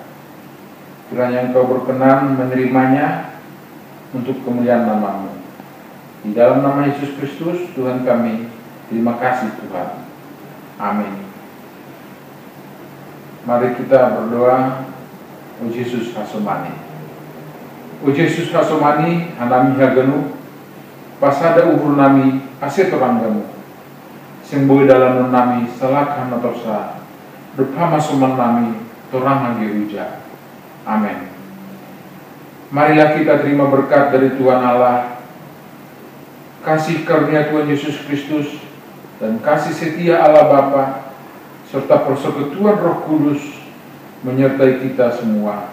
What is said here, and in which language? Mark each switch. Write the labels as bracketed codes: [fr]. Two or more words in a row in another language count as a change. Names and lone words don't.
[id] Kiranya Engkau berkenan menerimanya untuk kemuliaan nama-Mu. Di dalam nama Yesus Kristus Tuhan kami, terima kasih Tuhan. Amin. Mari kita berdoa. [bts] O Yesus hasomani, O Yesus hasomani, hanami haganu, pasada uhur nami, aset oranggamu, semboy dalam nami, salakhan natosa, dupama soman nami, torang hagiruja. [id] Amin. Marilah kita terima berkat dari Tuhan Allah, kasih karunia Tuhan Yesus Kristus, dan kasih setia Allah Bapa, serta persekutuan Roh Kudus menyertai kita semua.